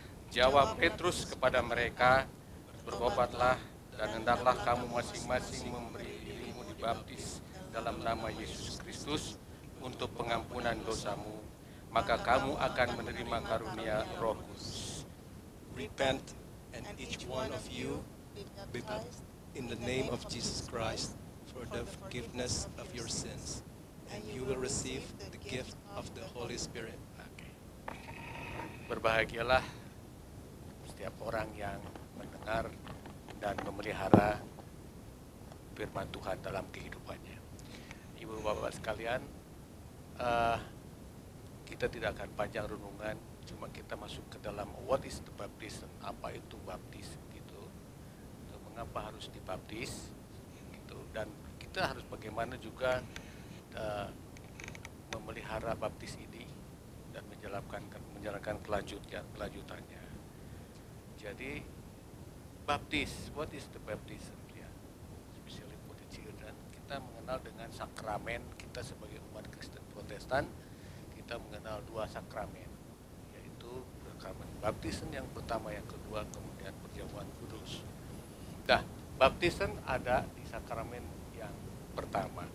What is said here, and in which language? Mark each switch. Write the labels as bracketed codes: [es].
[id] Jawab Petrus kepada mereka, bertobatlah dan hendaklah kamu masing-masing memberi dirimu dibaptis dalam nama Yesus Kristus untuk pengampunan dosamu, maka kamu akan menerima karunia Roh Kudus. [en] Repent, and each one of you be baptized in the name of Jesus Christ for the forgiveness of your sins, and you will receive the gift of the Holy Spirit. [id] Berbahagialah setiap orang yang mendengar dan memelihara firman Tuhan dalam kehidupannya. Ibu bapak sekalian, kita tidak akan panjang renungan, cuma kita masuk ke dalam [en] what is the baptism, [id] apa itu baptis gitu, mengapa harus dibaptis gitu, dan kita harus bagaimana juga memelihara baptis ini dan menjalankan kelanjutannya. Jadi baptis, [en] what is the baptism [id] ya, [en] especially for the children. [id] Kita mengenal dengan sakramen, kita sebagai umat Kristen Protestan kita mengenal 2 sakramen, yaitu sakramen baptisan yang pertama, yang kedua, kemudian perjamuan kudus. Nah, baptisan ada di sakramen yang pertama.